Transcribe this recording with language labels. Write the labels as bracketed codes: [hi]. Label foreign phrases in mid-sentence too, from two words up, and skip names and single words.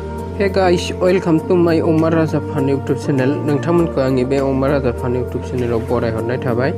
[en] Hey guys, welcome to my Omar Raja Fan YouTube channel. [brx] नोंथांमोनखौ आंनि बे Omar Raja Fan YouTube channel बरायहरनाय थाबाय।